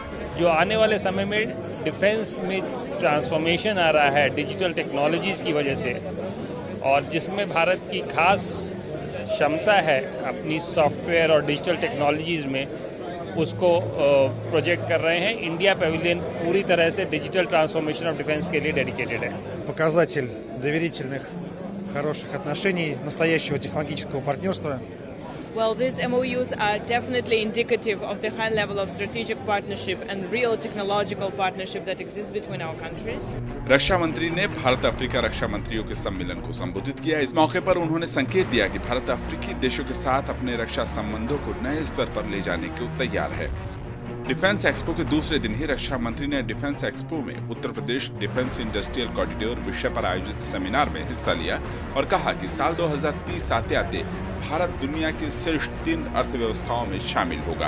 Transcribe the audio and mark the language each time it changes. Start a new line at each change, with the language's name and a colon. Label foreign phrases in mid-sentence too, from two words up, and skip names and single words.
Hindi: जो आने वाले समय में डिफेंस में ट्रांसफॉर्मेशन आ रहा है
English: digital technologies
Hindi: की वजह से, और जिसमें भारत की खास क्षमता है अपनी सॉफ्टवेयर और
English: digital technologies
Hindi: में, उसको प्रोजेक्ट कर रहे हैं। इंडिया पैविलियन पूरी तरह से
English: digital transformation of defence
Hindi: के लिए डेडिकेटेड है।
Russian: Показатель доверительных, хороших отношений, настоящего технологического партнерства.
English: Well, these MOUs are definitely indicative of the high level of strategic partnership and real technological partnership that exists between our countries.
Hindi: रक्षा मंत्री ने भारत अफ्रीका रक्षा मंत्रियों के सम्मेलन को संबोधित किया। इस मौके पर उन्होंने संकेत दिया कि भारत अफ्रीकी देशों के साथ अपने रक्षा संबंधों को नए स्तर पर ले जाने को तैयार है। डिफेंस एक्सपो के दूसरे दिन ही रक्षा मंत्री ने डिफेंस एक्सपो में उत्तर प्रदेश डिफेंस इंडस्ट्रियल कॉरिडोर विषय पर आयोजित सेमिनार में हिस्सा लिया और कहा कि साल 2030 आते आते भारत दुनिया की शीर्ष 3 अर्थव्यवस्थाओं में शामिल होगा।